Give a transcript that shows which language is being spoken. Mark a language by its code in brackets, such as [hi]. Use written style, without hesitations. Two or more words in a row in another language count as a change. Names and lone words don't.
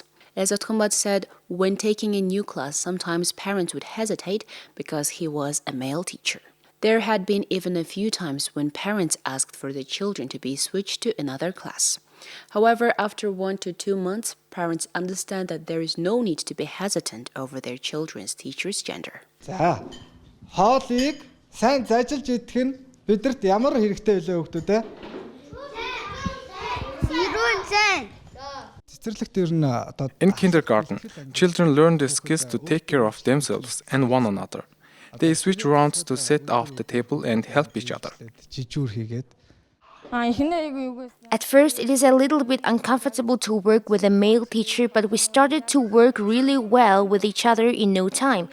[en] As Atumbat said, when taking a new class, sometimes parents would hesitate because he was a male teacher. There had been even a few times when parents asked for their children to be switched to another class. However, after 1 to 2 months, parents understand that there is no need to be hesitant over their children's teacher's gender. [mn] Хоолыг сайн зажилж идэх нь бидэрт ямар хэрэгтэй вэ хүүхдүүд ээ? [en] In kindergarten, children learn the skills to take care of themselves and one another. They switch rounds to set off the table and help each other. At first, it is a little bit uncomfortable to work with a male teacher, but we started to work really well with each other in no time.